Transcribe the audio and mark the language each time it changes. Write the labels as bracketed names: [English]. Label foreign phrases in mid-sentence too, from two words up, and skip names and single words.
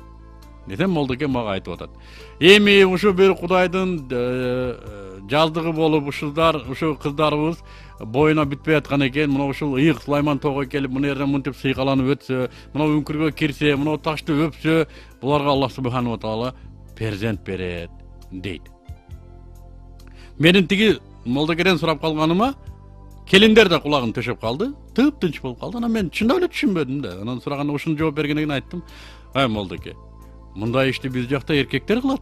[Kyrgyz] Десем молдоке мага айтып атат. Эми ушу бир Кудайдын жаздыгы болуп ушу кыздарыбыз боюна бүтпөй аткан экен. Мына ушул ыйык Сулайман тоого келип, мына жерден мынтип сыйкаланып өтсө, мына үңкүргө кирсе, мына ташты өпсө, буларга [Arabic] الله سبحانه وتعالى [Kyrgyz] перзент берет дейт. Менин тиги молдокеден сурап калганыма келиндер да кулагын төшөп калды, тыптынч болуп калды. Анан мен чындап эле түшүнбөдүм да. Анан сураганда ушуну жооп бергенден айттым. Молдоке, мындай ишти биз жакта эркектер кылат.